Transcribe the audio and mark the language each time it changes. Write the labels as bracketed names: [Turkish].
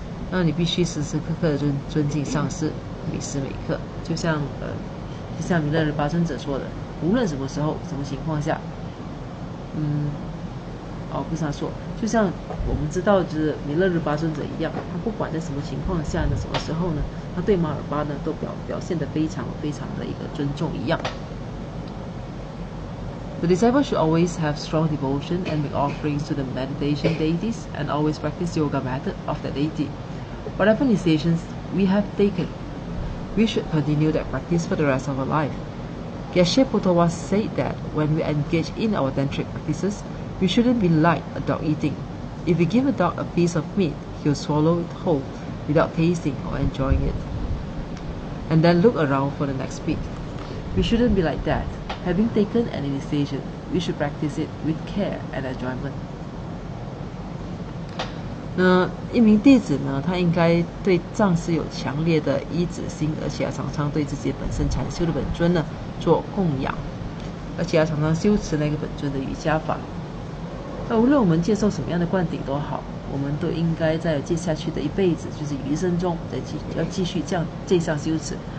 [Chinese] 那你必须时时刻刻的尊敬上师，每时每刻，就像弥勒日巴尊者说的，无论什么时候、什么情况下，不是他说，就像我们知道，就是弥勒日巴尊者一样，他不管在什么情况下呢，什么时候呢，他对马尔巴呢都表现得非常非常的一个尊重一样。 [English] The disciple should always have strong devotion and make offerings to the meditation deities and always practice yoga method of the deity. Whatever initiations we have taken, we should continue that practice for the rest of our life. Geshe Pothowa said that when we engage in our tantric practices, we shouldn't be like a dog eating. If we give a dog a piece of meat, he'll swallow it whole without tasting or enjoying it, and then look around for the next bit. We shouldn't be like that. Having taken an initiation, we should practice it with care and enjoyment. [Chinese] 一名弟子呢，他应该对上师有强烈的依止心，而且常常对自己本身禅修的本尊呢做供养，而且常常修持那个本尊的瑜伽法。那无论我们接受什么样的灌顶都好，我们都应该在接下去的一辈子，就是余生中，要继续这项修持。